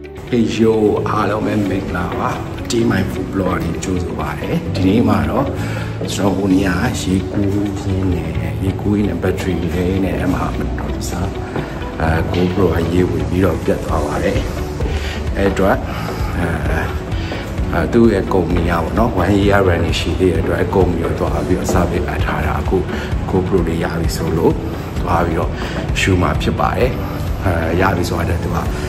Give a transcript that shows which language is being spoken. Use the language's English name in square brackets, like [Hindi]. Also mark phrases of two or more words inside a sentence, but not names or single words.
[English] Hey yo [Burmese] အားလုံးပဲမင်္ဂလာပါ Team My Food Blog နဲ့ကြိုဆိုပါရစေဒီနေ့မှာတော့ကျွန်တော်ဟိုနေရာရေကူးရင်းနဲ့ battery လေးနဲ့အမှမတော်စားGoPro အရေးဝင်ပြီးတော့ပြတ်သွားပါတယ်အဲ့တော့သူ့ရဲ့ကုမ္ပဏီကပေါ့နော် [English] 1 year running [Burmese] ရှိသေးတဲ့အတွက်ကုမ္ပဏီရောသွားပြီးတော့ service အထားတာအခု GoPro လေးရပြီဆိုလို့သွားပြီးတော့ရှူမှာဖြစ်ပါတယ်ရပြီဆိုတော့သူက